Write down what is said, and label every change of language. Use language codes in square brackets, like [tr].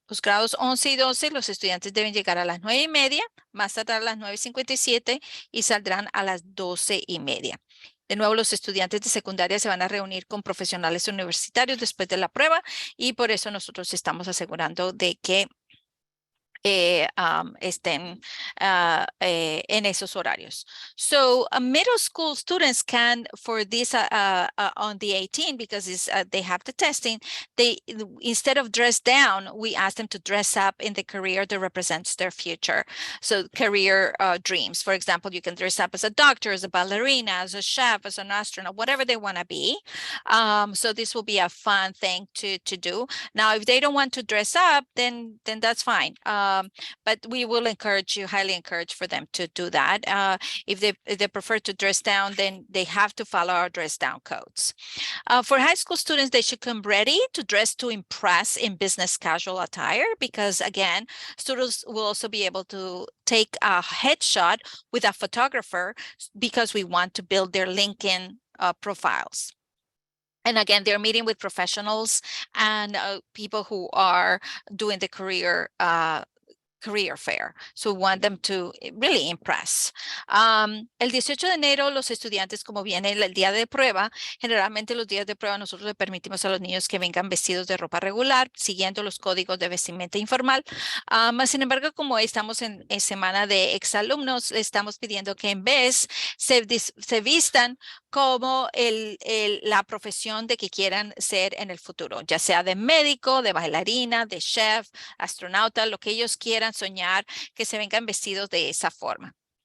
[es] Los grados 11 y 12, los estudiantes deben llegar a las 9:30, más tardar a las 9:57 y saldrán a las 12:30. De nuevo, los estudiantes de secundaria se van a reunir con profesionales universitarios después de la prueba y por eso nosotros estamos asegurando de que estén en esos horarios. [en] So middle school students can, for this on the 18, because they have the testing, instead of dress down, we ask them to dress up in the career that represents their future. So career dreams. For example, you can dress up as a doctor, as a ballerina, as a chef, as an astronaut, whatever they want to be. So this will be a fun thing to do. Now, if they don't want to dress up, then that's fine. But we will highly encourage for them to do that. If they prefer to dress down, then they have to follow our dress down codes. For high school students, they should come ready to dress to impress in business casual attire, because again, students will also be able to take a headshot with a photographer because we want to build their LinkedIn profiles. And again, they're meeting with professionals and people who are doing the career fair. So we want them to really impress. [es] El 18 de enero, los estudiantes, como viene el día de prueba, generalmente los días de prueba nosotros le permitimos a los niños que vengan vestidos de ropa regular, siguiendo los códigos de vestimenta informal. Sin embargo, como estamos en semana de exalumnos, le estamos pidiendo que en vez se vistan como la profesión de que quieran ser en el futuro, ya sea de médico, de bailarina, de chef, astronauta, lo que ellos quieran soñar, que se vengan vestidos de esa forma.